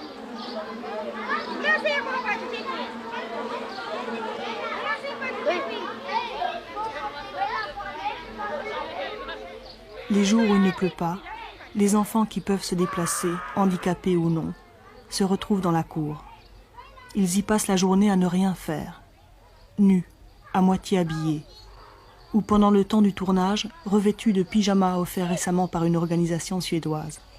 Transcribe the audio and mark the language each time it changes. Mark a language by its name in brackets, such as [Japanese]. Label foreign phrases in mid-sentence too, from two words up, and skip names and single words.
[Romanian] Ia să-i acolo, face ce-i cu el. Ia să-i face ce-i cu el. [French] Les jours où il ne pleut pas, les enfants qui peuvent se déplacer, handicapés ou non, se retrouvent dans la cour. Ils y passent la journée à ne rien faire, nus, à moitié habillés, ou pendant le temps du tournage, revêtus de pyjamas offerts récemment par une organisation suédoise.